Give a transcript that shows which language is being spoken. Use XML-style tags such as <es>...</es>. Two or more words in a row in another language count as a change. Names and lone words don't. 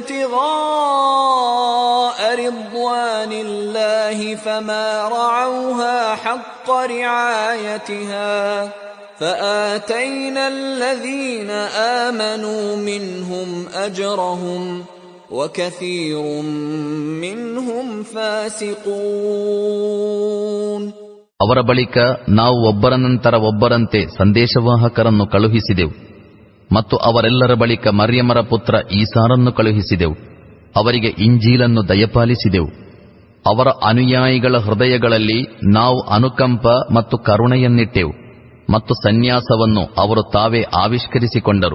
<ar>ابتغاء رضوان الله فما رعوها حق رعايتها فآتينا الذين آمنوا منهم أجرهم وكثير منهم فاسقون.</ar> <kn>ಅವರ ಬಳಿಕ ನಾವು ಒಬ್ಬರ ನಂತರ ಒಬ್ಬರಂತೆ ಸಂದೇಶವಾಹಕರನ್ನು ಕಳುಹಿಸಿದೆವು ಮತ್ತು ಅವರೆಲ್ಲರ ಬಳಿಕ ಮರ್ಯಮರ ಪುತ್ರ ಈಸಾರನ್ನು ಕಳುಹಿಸಿದೆವು. ಅವರಿಗೆ ಇಂಜೀಲನ್ನು ದಯಪಾಲಿಸಿದೆವು. ಅವರ ಅನುಯಾಯಿಗಳ ಹೃದಯಗಳಲ್ಲಿ ನಾವು ಅನುಕಂಪ ಮತ್ತು ಕರುಣೆಯನ್ನಿಟ್ಟೆವು ಮತ್ತು ಸನ್ಯಾಸವನ್ನು ಅವರು ತಾವೇ ಆವಿಷ್ಕರಿಸಿಕೊಂಡರು.</kn>